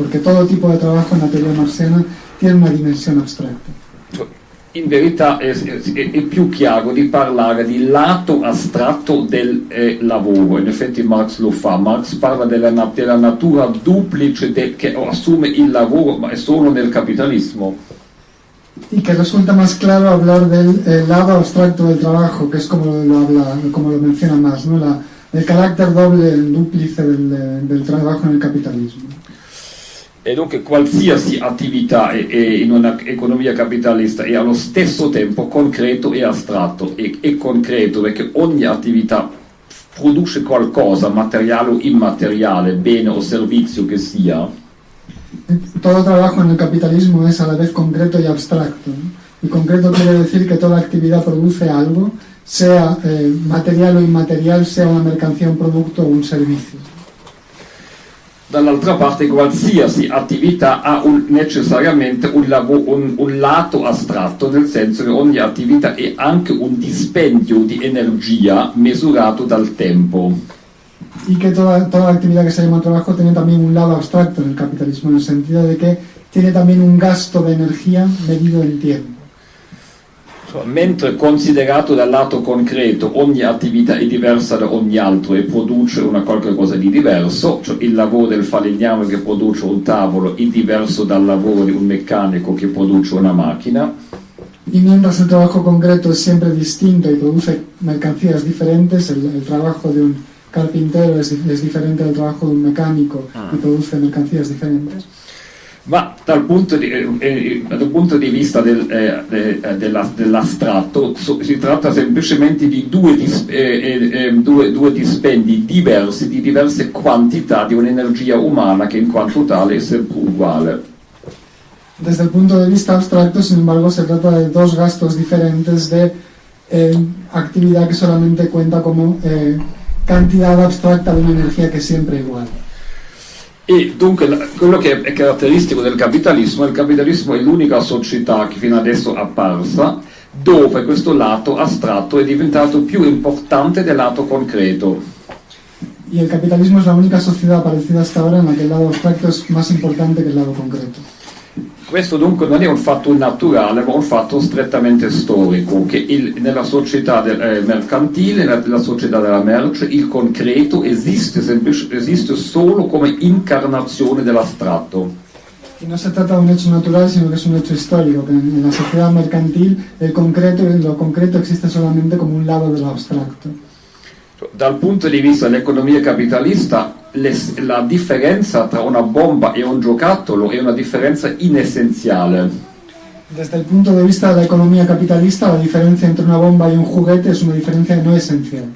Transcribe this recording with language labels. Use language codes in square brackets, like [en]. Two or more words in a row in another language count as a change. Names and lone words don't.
[es] Porque todo tipo de trabajo en la teoría marxiana tiene una dimensione abstracta. [it] In verità è più chiaro di parlare di lato astratto del lavoro, in effetti Marx lo fa. Marx parla della natura duplice che assume il lavoro, ma è solo nel capitalismo. [es] Y que resulta más claro hablar del lado abstracto del trabajo, que es como lo menciona Marx, ¿no? El carácter doble, el duplice del trabajo en el capitalismo. [it] E dunque qualsiasi attività in un'economia capitalista è allo stesso tempo concreto e astratto. È concreto perché ogni attività produce qualcosa, materiale o immateriale, bene o servizio che sia. [es] Todo trabajo en el capitalismo es a la vez concreto y abstracto, ¿no? Y concreto quiere decir que toda actividad produce algo, sea material o inmaterial, sea una mercancía, un producto o un servicio. [it] Dall'altra parte qualsiasi attività ha necessariamente un lato astratto, nel senso che ogni attività è anche un dispendio di energia misurato dal tempo. [es] Y que toda actividad que se llama trabajo tiene también un lado abstracto en el capitalismo, en el sentido de que tiene también un gasto de energía medido en tiempo. [it] Mentre considerato dal lato concreto ogni attività è diversa da ogni altro e produce una qualche cosa di diverso, cioè il lavoro del falegname che produce un tavolo è diverso dal lavoro di un meccanico che produce una macchina. [es] Y mientras el trabajo concreto es siempre distinto y produce mercancías diferentes, el trabajo de un carpintero es diferente del trabajo de un mecánico y produce mercancías diferentes. [it] Ma dal punto di vista dell'astratto si tratta semplicemente di due dispendi diversi, di diverse quantità di un'energia umana che in quanto tale è sempre uguale. [es] Desde el punto de vista abstracto, sin embargo, se trata de dos gastos diferentes de actividad que solamente cuenta como cantidad abstracta de una energía [it] che è sempre uguale. E dunque quello che è caratteristico del capitalismo, il capitalismo è l'unica società che fino adesso è apparsa dove questo lato astratto è diventato più importante del lato concreto. [es] Y el capitalismo es la única sociedad aparecida hasta ahora en la que el lado abstracto es más importante que el lado concreto. [it] Questo dunque non è un fatto naturale, ma un fatto strettamente storico, che nella società mercantile, nella società della merce, il concreto esiste solo come incarnazione dell'astratto. [es] Y no se trata de un hecho natural, sino que es un hecho histórico, que en la sociedad mercantil lo concreto existe solamente como un lado de lo abstracto. [it] Dal punto di vista dell'economia capitalista, la differenza tra una bomba e un giocattolo è una differenza inessenziale. [es] Desde el punto de vista de la economía capitalista, la diferencia entre una bomba y un juguete es una diferencia no esencial.